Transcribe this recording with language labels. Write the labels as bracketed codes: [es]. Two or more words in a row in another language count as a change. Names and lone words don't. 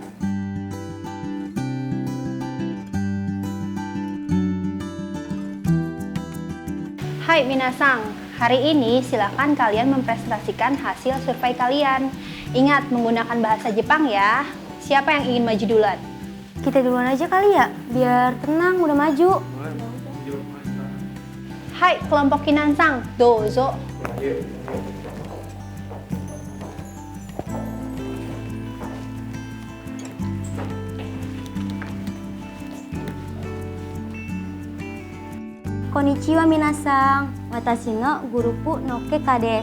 [id] Hai minasang, hari ini silakan kalian mempresentasikan hasil survei kalian. Ingat menggunakan bahasa Jepang ya. Siapa yang ingin maju duluan? Kita duluan aja kali ya, biar tenang udah maju. Hai kelompok Kinansang, dozo. [ja] こんにちは皆さん、私のグループの結果です.